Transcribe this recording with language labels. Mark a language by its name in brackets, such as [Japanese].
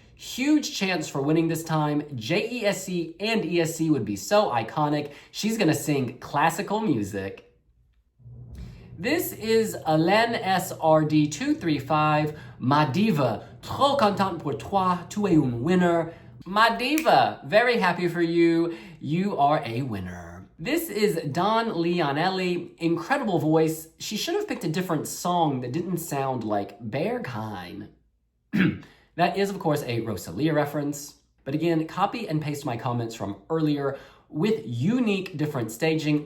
[English] Huge chance for winning this time. JESC and ESC would be so iconic. She's gonna sing classical music. This is Hélène SRD235. [French] Ma diva, trop contente pour toi, tu es une winner. [English] Ma diva, very happy for you. You are a winner. This is Don Leonelli, incredible voice. She should have picked a different song that didn't sound like Berghain. That is, of course, a Rosalia reference. But again, copy and paste my comments from earlier with unique different staging.